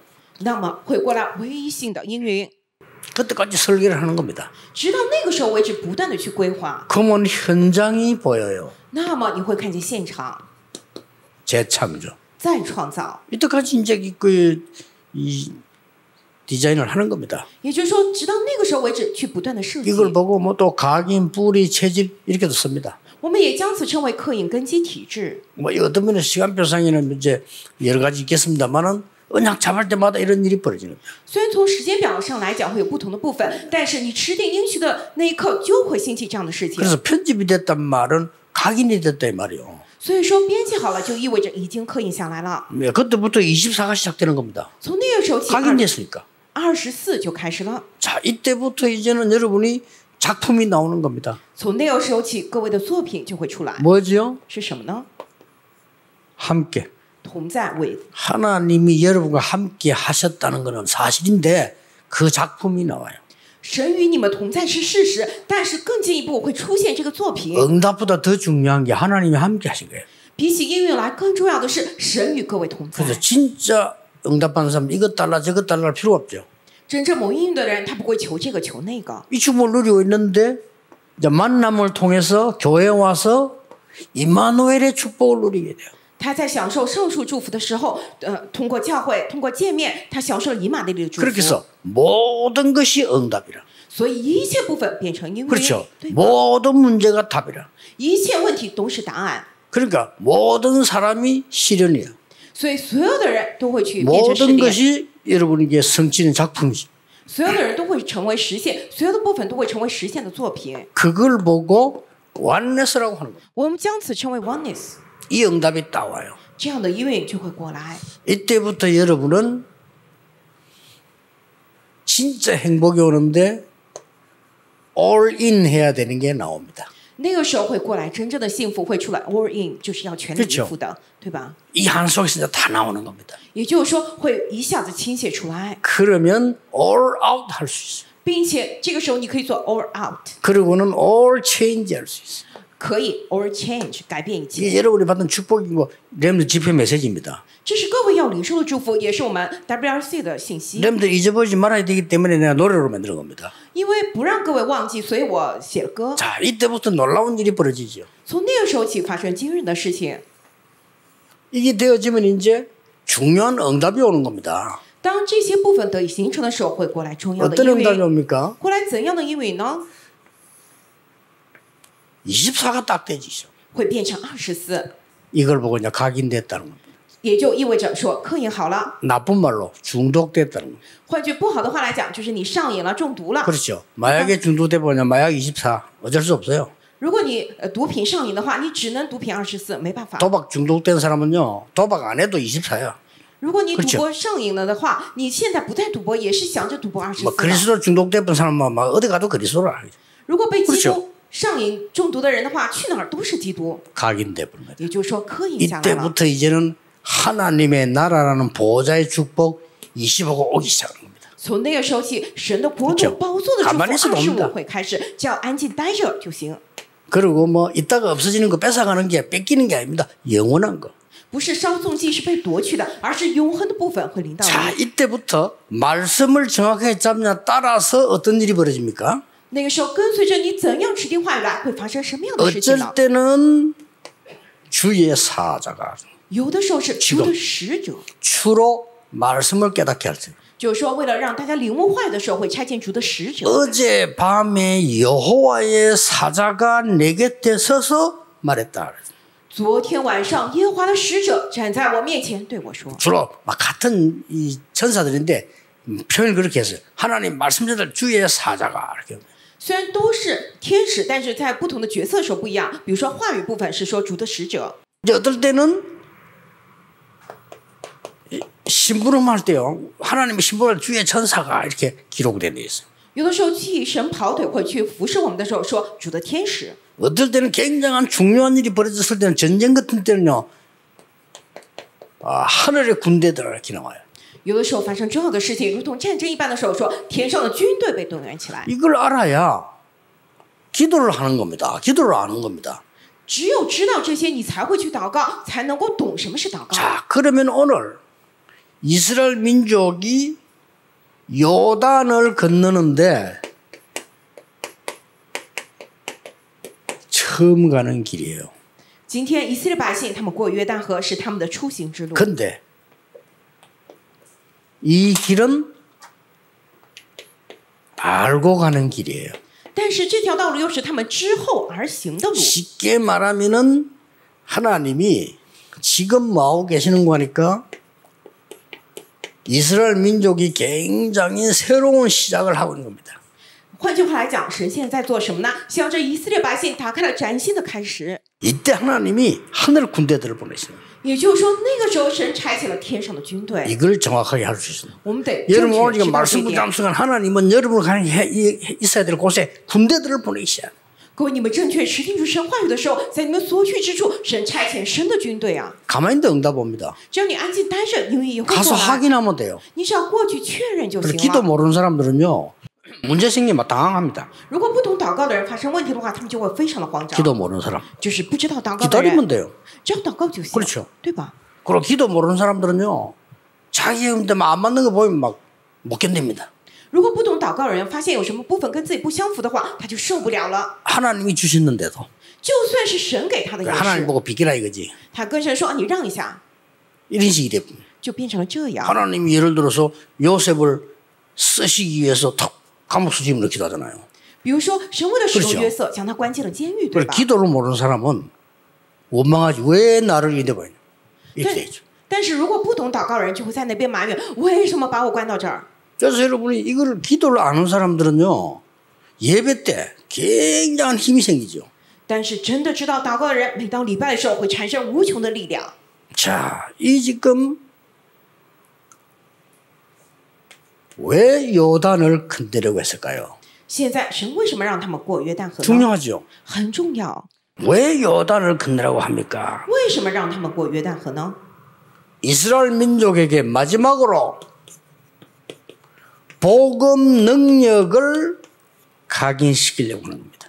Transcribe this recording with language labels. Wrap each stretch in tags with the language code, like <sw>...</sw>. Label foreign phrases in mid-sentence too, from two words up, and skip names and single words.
<zh>那么会过来唯一性的应允，</zh> <ko>그때까지 설계를 하는 겁니다.</ko> <zh>直到那个时候为止，不断的去规划。</zh> <ko>그러면 현장이 보여요.</ko> <zh>那么你会看见现场</zh> <ko>재창조.</ko> <zh>再创造，</zh> <ko>이때까지 이제 이 디자인을 하는 겁니다.</ko> <zh>也就是说，直到那个时候为止，去不断的设计。</zh> <ko>이걸 보고 뭐 또 각인, 뿌리, 체질 이렇게도 씁니다.</ko> <zh>我们也将此称为刻印根基体制。</zh> <ko>뭐 어떤 분은 시간표상에는 이제 여러 가지 있겠습니다만은 언약 잡을 때마다 이런 일이 벌어지는 거예요.</ko> <zh>虽然从时间表上来讲会有不同的部分，但是你持定应许的那一刻就会兴起这样的事情。</zh> <ko>그래서 편집이 됐단 말은 각인이 됐다 이 말이에요.</ko> <zh>所以说编辑好了，就意味着已经刻印下来了。</zh> <ko>네, 그때부터 24가 시작되는 겁니다.</ko> <zh>从那个时候起，</zh> <ko>각인됐으니까.</ko> <zh>24就开始了。</zh> <ko>자, 이때부터 이제는 여러분이 작품이 나오는 겁니다.</ko> <zh>从那个时候起，各位的作品就会出来。</zh> <ko>뭐죠?</ko> <zh>是什么呢？</zh> <ko>함께.</ko> <zh>同在 with。</zh> <ko>하나님이 여러분과 함께 하셨다는 것은 사실인데 그 작품이 나와요.</ko> <zh>神与你们同在是事实，但是更进一步会出现这个作品。</zh> <ko>응답보다 더 중요한 게 하나님이 함께 하신 거예요.</ko> <zh>比起应允来，更重要的是神与各位同在。</zh> <ko>그래서 진짜 응답받는 사람 이것 달라 저것 달라 할 필요 없죠.</ko> <zh>真正蒙应允的人，他不会求这个求那个。</zh> <ko>이 축복을 누리고 있는데 이제 만남을 통해서 교회에 와서 임마누엘의 축복을 누리게 돼요.</ko> <zh>他在享受上述祝福的时候，通过教会，通过见面，他享受了以马内利的祝福。</zh> <ko>그렇게 해서 모든 것이 응답이라.</ko> <zh>所以一切部分变成应允，</zh> <ko>그렇죠.</ko> <zh>对吧？</zh> <ko>모든 문제가 답이라.</ko> <zh>一切问题都是答案，</zh> <ko>그러니까 모든 사람이 실현이에요.</ko> <zh>所以所有的人都会去变成实</zh> <ko>모든</ko> <zh>践，</zh> <ko>것이 여러분에게 성취는 작품이지.</ko> <zh>所有的人都会成为实现，所有的部分都会成为实现的作品。</zh> <ko>그걸 보고 원네스라고 하는 거예요.</ko> <zh>我们将此称为 oneness。</zh> <ko>이 응답이 딱 와요.</ko> <zh>这样的应允就会过来。</zh> <ko>이때부터 여러분은 진짜 행복이 오는데</ko> <en>all in</en> <ko>해야 되는 게 나옵니다.</ko> <zh>那个时候会过来，真正的幸福会出来 ，</zh> <en>all in</en> <zh>就是要全力以赴的，对吧？</zh> <ko>이 한 속에서 다 나오는 겁니다.</ko> <zh>也就是说，会一下子倾泻出来，</zh> <ko>그러면</ko> <en>all out</en> <ko>할 수 있어요.</ko> <zh>并且这个时候你可以做</zh> <en>all out，</en> <ko>그리고는</ko> <en>all change</en> <ko>할 수 있어요.</ko> <zh>可以</zh> <en>all change</en> <zh>改变一切。</zh> <ko>이게 여러분이 받은 축복이고 렘드 집회 메시지입니다.</ko> <zh>这是各位要领受的祝福，也是我们 WRC 的信息。</zh> <ko>렘드 잊어버리지 말아야 되기 때문에 내가 노래로 만든 겁니다.</ko> <zh>因为不让各位忘记，所以我写了歌。</zh> <ko>자, 이때부터 놀라운 일이 벌어지죠.</ko> <zh>从那个时候起发生惊人的事情。</zh> <ko>이게 되어지면 이제 중요한 응답이 오는 겁니다.</ko> <zh>当这些部分得以形成的时候，会过来重要的</zh> <ko>어떤</ko> <zh>应</zh> <ko>응답이</ko> <zh>允。</zh> <ko>옵니까?</ko> <zh>过来怎样的应允呢？</zh> <ko>24가 딱 되지죠.</ko> <zh>会变成24，</zh> <ko>이걸 보고 이제 각인됐다는 겁니다.</ko> <zh>也就意味着说科研好了。</zh> <ko>나쁜 말로 중독됐다는 겁니다.</ko> <zh>换句不好的话来讲，就是你上瘾了、中毒了。</zh> <ko>그렇죠. 마약에 중독돼 보냐 마약 24 어쩔 수 없어요.</ko> <zh>如果你毒品上瘾的话，你只能毒品24，没办法。</zh> <ko>도박 중독된 사람은요 도박 안 해도 24야.</ko> <zh>如果你赌</zh> <ko>그렇죠</ko> <zh>博上瘾了的话，你现在不再赌博，也是想着赌博</zh> <ko>뭐</ko> <zh>24了。</zh> <ko>그리스도 중독된 사람은 막 어디 가도 그리스도라.</ko> <zh>如果被基</zh> <ko>그렇죠</ko> <zh>督上瘾中毒的人的话，去哪儿都是基督。</zh> <ko>각인돼 버립니다.</ko> <zh>也就是说，科瘾下来了。</zh> <ko>이때부터 이제는 하나님의 나라라는 보좌의 축복 25가 오기 시작하는 겁니다.</ko> <zh>从那个时候起，神的国</zh> <ko>그렇죠</ko> <zh>度、宝座的祝福</zh> <ko>가만히있어도 옵니다</ko> <zh>25 会开始，只要安静待着就行。</zh> <ko>그리고 뭐 이따가 없어지는 거 뺏어가는 게 뺏기는 게 아닙니다. 영원한 거.</ko> <zh>不是稍纵即逝被夺去的，而是永恒的部分会临到</zh> <ko>자</ko> <zh>你。</zh> <ko>이때부터 말씀을 정확하게 잡냐 따라서 어떤 일이 벌어집니까?</ko> <zh>那个时候，跟随着你怎样指定话语来，会发生什么样的事情</zh> <ko>어쩔</ko> <zh>呢？</zh> <ko>때는 주의 사자가</ko> <zh>有的时候是主的使者，</zh> <ko>주로 말씀을 깨닫게 할 때.</ko> <zh>就是说，为了让大家领悟话语的时候，会差遣主的使者。</zh> <ko>어제 밤에 여호와의 사자가 내 곁에 서서 말했다.</ko> <zh>昨天晚上，耶和华的使者站在我面前对我说</zh> <ko>주로 막 같은 이 천사들인데 표현을 그렇게 했어요. 하나님 말씀자들 주의 사자가 이렇게.</ko> <zh>虽然都是天使，但是在不同的角色时候不一样。比如说话语部分是说主的使者，</zh> <ko>이제 어떨 때는 심부름할 때요. 하나님의 심부름할 주의 천사가 이렇게 기록되어 있어요.</ko> <zh>有的时候替神跑腿会去服侍我们的时候说主的天使。</zh> <ko>어떨 때는 굉장한 중요한 일이 벌어졌을 때는 전쟁 같은 때는요. 하늘의 군대들 이렇게 나와요.</ko> <zh>有的时候发生重要的事情，如同战争一般的时候说天上的军队被动员起来。</zh> <ko>이걸 알아야 기도를 하는 겁니다. 기도를 아는 겁니다.</ko> <zh>只有知道这些，你才会去祷告，才能够懂什么是祷告。</zh> <ko>자, 그러면 오늘 이스라엘 민족이 요단을 건너는데 처음 가는 길이에요.</ko> <zh>今天以色列百姓他们过约旦河是他们的出行之路，</zh> <ko>근데 이 길은 알고 가는 길이에요.</ko> <zh>但是这条道路又是他们之后而行的路。</zh> <ko>쉽게 말하면은 하나님이 지금 뭐하고 계시는 거니까 이스라엘 민족이 굉장히 새로운 시작을 하고 있는 겁니다.</ko> <zh>换句话来讲，神现在在做什么呢？向着以色列百姓打开了崭新的开始。</zh> <ko>이때 하나님이 하늘 군대들을 보내시는 거예요.</ko> <zh>也就是说，那个时候神差遣了天上的军队。</zh> <ko>이걸 정확하게 할 수 있어요.</ko> <zh>我们得</zh> <ko>여러분</ko> <zh>正</zh> <ko>오늘</ko> <zh>确</zh> <ko>지금</ko> <zh>知道这</zh> <ko>말씀</ko> <zh>一点。</zh> <ko>붙잡수간 하나님은 여러분을 가는 있어야 될 곳에 군대들을 보내시야.</ko> <zh>各位，你们正确持定住神话语的时候，在你们所去之处，神差遣神的军队啊！</zh> <ko>가만히 있는데 응답 옵니다.</ko> <zh>只要你安静待着，因为也会</zh> <ko>가서</ko> <zh>过来。</zh> <ko>확인하면 돼요.</ko> <zh>你只要过去确认就</zh> <ko>그래서</ko> <zh>行</zh> <ko>기도</ko> <zh>了。</zh> <ko>모르는 사람들은요. 문제 생기면 당황합니다.</ko> <zh>如果不懂祷告的人发生问题的话，他们就会非常的慌张。</zh> <ko>기도 모르는 사람.</ko> <zh>就是不知道祷告的人，</zh> <ko>기다리면 돼요.</ko> <zh>只要祷告就行，</zh> <ko>그렇죠</ko> <zh>对吧？</zh> <ko>그리고 기도 모르는 사람들은요. 자기 응대만 안 맞는 거 보면 막 못 견딥니다.</ko> <zh>如果不懂祷告的人发现有什么部分跟自己不相符的话，他就受不了了。</zh> <ko>하나님이 주셨는데도</ko> <zh>就算是神给他的也</zh> <ko>하나님</ko> <zh>是，</zh> <ko>보고 비키라 이거지.</ko> <zh>他跟神说：“你让一下。</zh> <ko>이런 식이 돼. ”</ko> <zh>就变成了这样。</zh> <ko>하나님이 예를 들어서 요셉을 쓰시기 위해서 탁 감옥 수집을 넣기도 하잖아요.</ko> <zh>比如说，神为了使用</zh> <ko>그렇죠</ko> <zh>约瑟，将他关进了监狱，对</zh> <ko>그걸</ko> <zh>吧？</zh> <ko>기도를 모르는 사람은 원망하지. 왜 나를 이래 버리냐. 이렇게 되죠.</ko> <zh>但是如果不懂祷告的人，就会在那边埋怨：为什么把我关到这儿？</zh> <ko>그래서 여러분이 이걸 기도를 아는 사람들은요. 예배 때 굉장한 힘이 생기죠.</ko> <zh>但是真的知道祷告的人，每到礼拜的时候会产生无穷的力量。</zh> <ko>자, 이 지금 왜 요단을 건너려고 했을까요?</ko> <zh>现在神为什么让他们过约旦河呢？</zh> <ko>중요하죠.</ko> <zh>很重要。</zh> <ko>왜 요단을 건너라고 합니까?</ko> <zh>为什么让他们过约旦河呢？</zh> <ko>이스라엘 민족에게 마지막으로 복음 능력을 각인시키려고 하는 겁니다.</ko>